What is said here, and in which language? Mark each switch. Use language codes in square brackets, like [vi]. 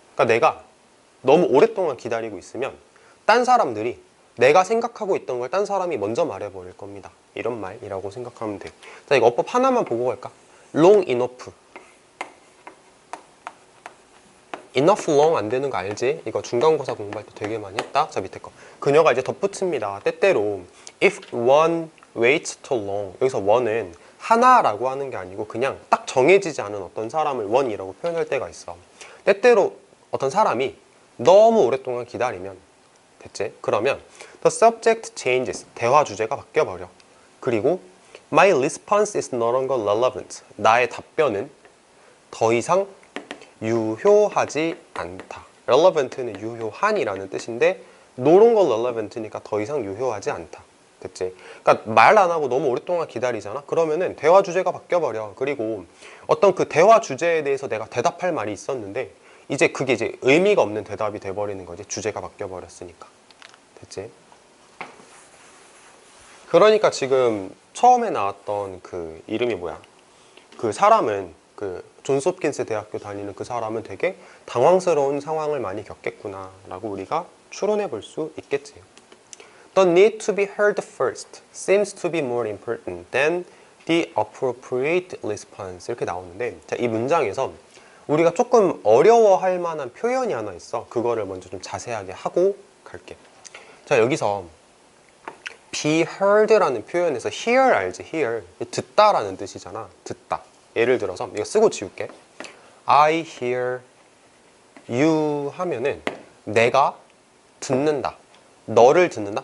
[ko] 그러니까 내가 너무 오랫동안 기다리고 있으면 딴 사람들이 내가 생각하고 있던 걸 딴 사람이 먼저 말해버릴 겁니다. 이런 말이라고 생각하면 돼. 자, 이거 어법 하나만 보고 갈까? long enough. enough long 안 되는 거 알지? 이거 중간고사 공부할 때 되게 많이 했다. 자, 밑에 거. 그녀가 이제 덧붙입니다. 때때로 [en] if one waits too long. [ko] 여기서 one은 하나라고 하는 게 아니고 그냥 딱 정해지지 않은 어떤 사람을 one이라고 표현할 때가 있어. 때때로 어떤 사람이 너무 오랫동안 기다리면 됐지? 그러면 [en] the subject changes. [ko] 대화 주제가 바뀌어버려. 그리고 [en] my response is no longer relevant. [ko] 나의 답변은 더 이상 유효하지 않다. relevant는 유효한이라는 뜻인데 no longer relevant니까 더 이상 유효하지 않다. 됐지? 그러니까 말 안 하고 너무 오랫동안 기다리잖아? 그러면은 대화 주제가 바뀌어버려. 그리고 어떤 그 대화 주제에 대해서 내가 대답할 말이 있었는데 이제 그게 이제 의미가 없는 대답이 돼버리는 거지. 주제가 바뀌어버렸으니까. 됐지? 그러니까 지금 처음에 나왔던 그 이름이 뭐야? 그 사람은 그 존스 홉킨스 대학교 다니는 그 사람은 되게 당황스러운 상황을 많이 겪겠구나 라고 우리가 추론해 볼 수 있겠지. [en] The need to be heard first seems to be more important than the appropriate response. [ko] 이렇게 나오는데 자, 이 문장에서 우리가 조금 어려워할 만한 표현이 하나 있어. 그거를 먼저 좀 자세하게 하고 갈게. 자, 여기서 be heard라는 표현에서 hear 알지? hear. 듣다라는 뜻이잖아. 듣다. 예를 들어서 이거 쓰고 지울게. [en] I hear you [ko] 하면은 내가 듣는다. 너를 듣는다.